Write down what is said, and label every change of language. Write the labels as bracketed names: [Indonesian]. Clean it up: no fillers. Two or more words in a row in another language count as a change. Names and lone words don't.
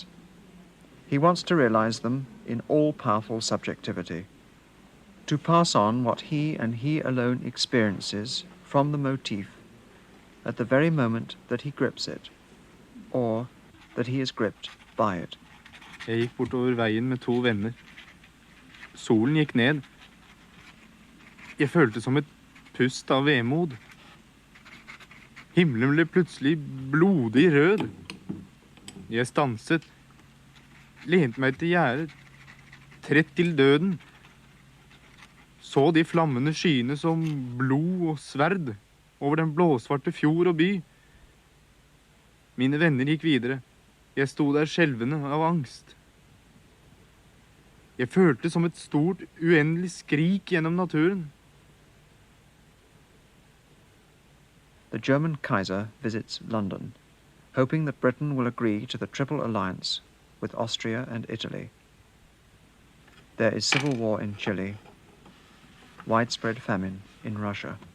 [English] He wants to realize them in all-powerful subjectivity, to pass on what he and he alone experiences from the motif at the very moment that he grips it, or that he is gripped by it. [Norwegian] Jeg gikk bortover veien med 2 venner. Solen gikk ned. Jeg følte som et pust av vemod. Himmelen ble plutselig blodig rød. Jeg stanset, lente meg til gjerdet, trett til døden. så de flammende skyene som blod og sverd over den blåsvarte fjord og by. Mine venner gikk videre. Jeg sto der skjelvende av angst. Jeg følte som et stort, uendelig skrik gjennom naturen. [English] The German Kaiser visits London, hoping that Britain will agree to the Triple Alliance with Austria and Italy. There is civil war in Chile, widespread famine in Russia.